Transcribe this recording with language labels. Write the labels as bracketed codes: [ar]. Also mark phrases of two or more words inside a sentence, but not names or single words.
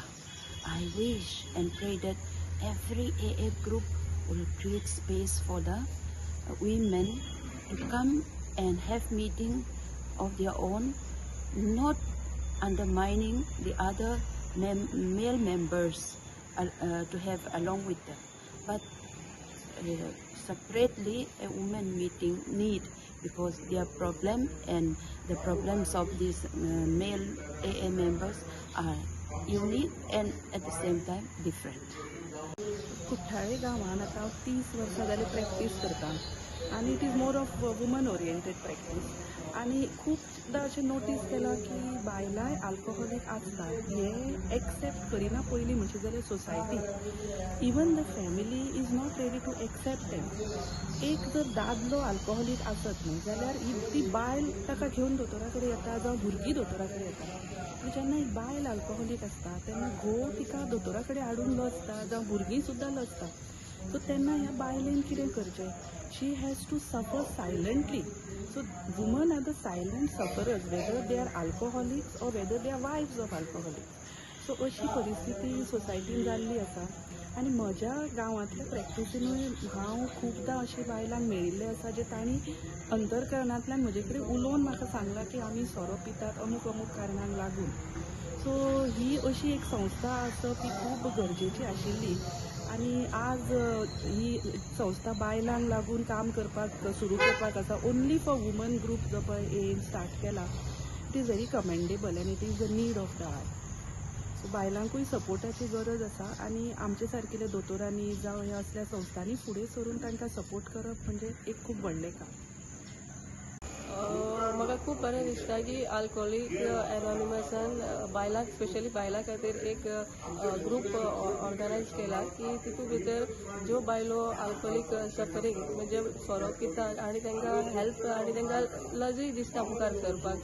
[en] I wish and pray that every AA group will create space for the women to come and have meeting of their own, not undermining the other male members to have along with them, but separately a women meeting need, because their problem and the problems of these male AA members are unique and at the same time different. [kok] कुठ्ठाळे गांवांत आतां 30 वर्सां जाली प्रॅक्टीस करता आनी [en] it is more of woman oriented practice. [kok] आनी खूबदां अशें नोटीस केलां की बायलांय आल्कोहॉलीक आसतात हे एक्सेप्ट करिना पयलीं म्हणचे जाल्यार सोसायटी. [en] even the family is not ready to accept them. [kok] एक जर दादलो आल्कोहॉलीक आसत न्हू जाल्यार ती बायल ताका घेवन दोतोरा कडेन येता जावं भुरगीं दोतोरा कडेन येता. जेन्ना एक बायल आल्कोहॉलीक आसता तेन्ना घोव तिका दोतोरा कडेन हाडून लजता जावं भुरगीं सुद्दां लजता. सो तेन्ना ह्या बायलेन कितें करचें? [en] she has to suffer silently. So women are the silent sufferers, whether they are alcoholics or whether they are wives of alcoholics. [kok] So अशी परिस्थिती सोसायटीन जाल्ली आसा. आनी म्हज्या गांवांतल्या प्रॅक्टिसीनूय हांव खूबदां अशी बायलांक मेळिल्लें आसा जे तांणी अंतरकरणांतल्यान म्हजे कडेन उलोवन म्हाका सांगलां की आमी सोरो पितात अमूक अमूक कारणांक लागून. सो ही अशी एक संस्था आसप ही खूब गरजेची आशिल्ली. आनी आज ही संस्था बायलांक लागून काम करपाक सुरू करपाक आसा. [en] only for woman group [kok] जो पळय एम स्टार्ट केला, [en] it is very commendable and it is the need of the hour. [kok] सो बायलांकूय सपोर्टाची गरज आसा आनी आमचे सारकेल्या दोतोरांनी जावं ह्या असल्या संस्थांनी फुडें सरून तांकां सपोर्ट करप म्हणजे एक खूब व्हडलें काम. म्हाका खूब बरें दिसता की अल्कोहॉलीक एनॉनिमसान बायलांक स्पेशली बायलां खातीर एक [en] group organise [kok] केला की तितूंत भितर ज्यो बायलो [en] alcoholic suffering [kok] म्हणजे सोरो पितात आनी तांकां हेल्प आनी तांकां लजूय दिसता मुखार सरपाक.